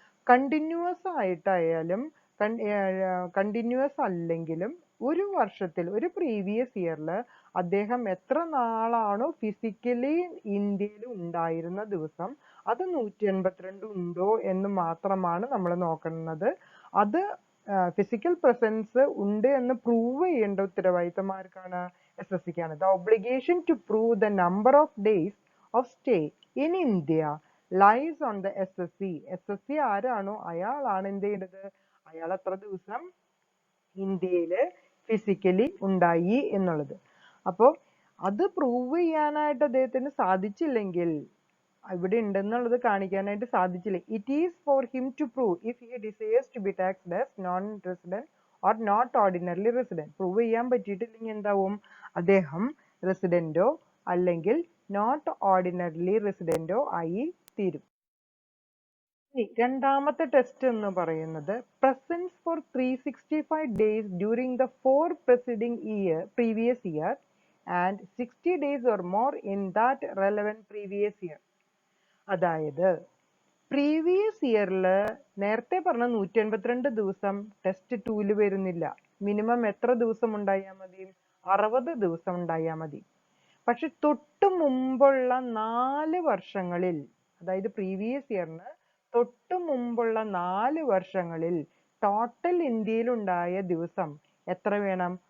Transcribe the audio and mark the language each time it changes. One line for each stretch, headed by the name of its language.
Malayalam: Continuous ആയിട്ടായാലും continuous അല്ലെങ്കിലും ഒരു വർഷത്തിൽ, ഒരു പ്രീവിയസ് ഇയറിൽ അദ്ദേഹം എത്ര നാളാണോ ഫിസിക്കലി ഇന്ത്യയിൽ ഉണ്ടായിരുന്ന ദിവസം അത് 182 ഉണ്ടോ എന്ന് മാത്രമാണ് നമ്മൾ നോക്കുന്നത്. അത് ഫിസിക്കൽ പ്രസൻസ് ഉണ്ട് എന്ന് പ്രൂവ് ചെയ്യേണ്ട ഉത്തരവാദിത്തം ആർക്കാണ്? SSCക്കാണ്.
English: The obligation to prove the number of days of stay in India lies on the SSC.
Malayalam: SSC ആരാണോ അയാളാണ് എന്ത് ചെയ്യേണ്ടത്? അയാൾ എത്ര ദിവസം ഇന്ത്യയില് ഫിസിക്കലി ഉണ്ടായി എന്നുള്ളത്. അപ്പോൾ അത് പ്രൂവ് ചെയ്യാനായിട്ട് അദ്ദേഹത്തിന് സാധിച്ചില്ലെങ്കിൽ, ഇവിടെ ഉണ്ടെന്നുള്ളത് കാണിക്കാനായിട്ട് സാധിച്ചില്ല,
English: It is for him to prove if he desires to be taxed as non resident or not ordinary resident.
Malayalam: Prove ചെയ്യാൻ പറ്റിയിട്ടില്ലെങ്കിൽ എന്താവും? അദ്ദേഹം റെസിഡന്റോ അല്ലെങ്കിൽ നോട്ട് ഓർഡിനറിലി റെസിഡന്റോ ആയി തീരും. രണ്ടാമത്തെ ടെസ്റ്റ് എന്ന് പറയുന്നത്
English: Presence for 365 days during the 4 preceding previous year and 60 days or more in that relevant previous year.
Malayalam: അതായത് പ്രീവിയസ് ഇയറിൽ നേരത്തെ പറഞ്ഞ 182 ദിവസം ടെസ്റ്റ് 2 വരുന്നില്ല. മിനിമം എത്ര ദിവസം ഉണ്ടായാൽ മതി? 60 ദിവസം ഉണ്ടായാൽ മതി. പക്ഷെ തൊട്ട് മുമ്പുള്ള 4 വർഷങ്ങളിൽ, അതായത് പ്രീവിയസ് ഇയറിന് തൊട്ട് മുമ്പുള്ള 4 വർഷങ്ങളിൽ ടോട്ടൽ ഇന്ത്യയിൽ ഉണ്ടായ ദിവസം എത്ര വേണം?